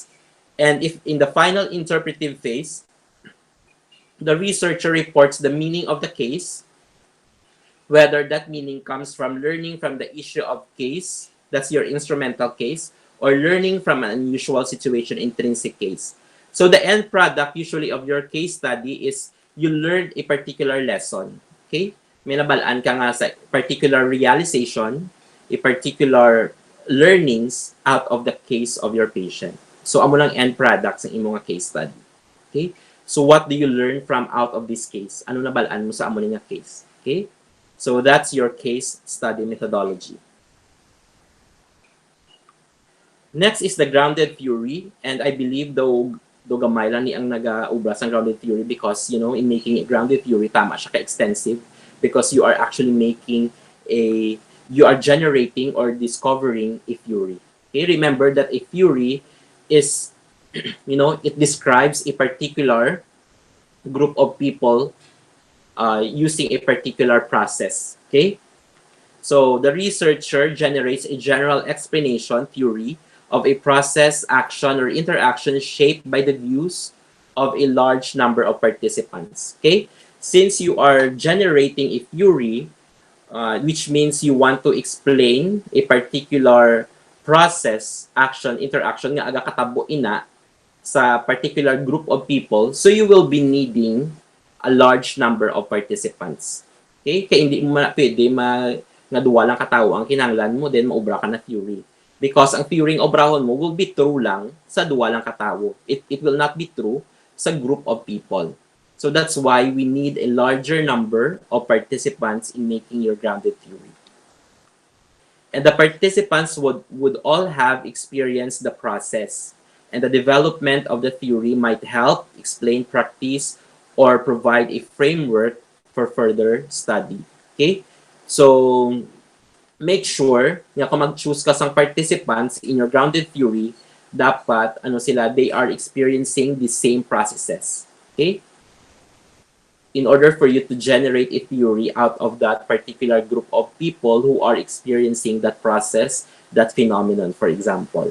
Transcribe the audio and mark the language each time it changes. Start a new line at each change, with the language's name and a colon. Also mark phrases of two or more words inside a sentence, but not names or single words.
English: And if in the final interpretive phase, the researcher reports the meaning of the case, whether that meaning comes from learning from the issue of case, that's your instrumental case, or learning from an unusual situation, intrinsic case. So the end product usually of your case study is you learned a particular lesson. Okay?
Hiligaynon: May nabalaan ka nga sa
English: particular realization, a particular learnings out of the case of your patient.
Hiligaynon: So amo lang
English: end product
Hiligaynon: sa imong
English: case study.
Hiligaynon: Okay?
English: So what do you learn from out of this case?
Hiligaynon: Ano nabalaan mo sa amo nga case?
English: Okay? So that's your case study methodology. Next is the grounded theory, and I believe though
Hiligaynon: gamay lang ni ang naga-ubra sa
English: grounded theory because, you know, in making a grounded theory,
Hiligaynon: tama siya ka-extensive
English: because you are actually you are generating or discovering a theory. Okay? Remember that a theory is, you know, it describes a particular group of people using a particular process. Okay? So the researcher generates a general explanation theory of a process, action, or interaction shaped by the views of a large number of participants. Okay? Since you are generating a theory, which means you want to explain a particular process, action, interaction
Hiligaynon: nga aga katabo ina sa
English: particular group of people, so you will be needing a large number of participants. Okay?
Hiligaynon: Kaya hindi mo pwede nga duwa lang katawo ang kinahanglan mo, then maubra ka na theory. Because ang theory ng obrahon mo
English: will be true
Hiligaynon: lang sa duwa lang katawo.
English: It will not be true sa group of people. So that's why we need a larger number of participants in making your grounded theory. And the participants would all have experienced the process. And the development of the theory might help explain practice or provide a framework for further study. Okay? So, make sure
Hiligaynon: na kung mag-choose ka sang
English: participants in your grounded theory, dapat they are experiencing the same processes. Okay? In order for you to generate a theory out of that particular group of people who are experiencing that process, that phenomenon, for example.